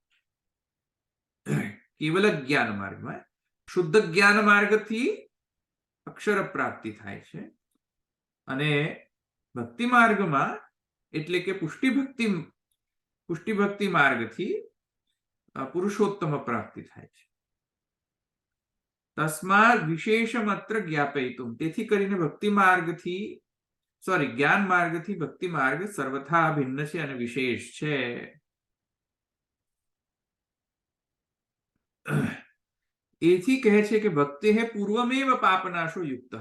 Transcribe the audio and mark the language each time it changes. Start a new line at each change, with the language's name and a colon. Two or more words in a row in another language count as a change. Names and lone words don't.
Gujarati: કેવલ જ્ઞાન માર્ગમાં શુદ્ધ જ્ઞાન માર્ગથી અક્ષર પ્રાપ્તિ થાય છે, અને ભક્તિ માર્ગમાં એટલે કે પુષ્ટિ ભક્તિ માર્ગથી પુરુષોત્તમ પ્રાપ્તિ થાય છે.
Sanskrit: तस्मात् विशेषम् अत्र ज्ञापयितुं,
Gujarati: તેથી કરીને ભક્તિ માર્ગથી જ્ઞાન માર્ગથી ભક્તિ માર્ગ સર્વથા ભિન્ન છે અને વિશેષ છે. એથી કહે છે કે
Sanskrit: भक्तिः पूर्वमेव पापनाशो युक्तः.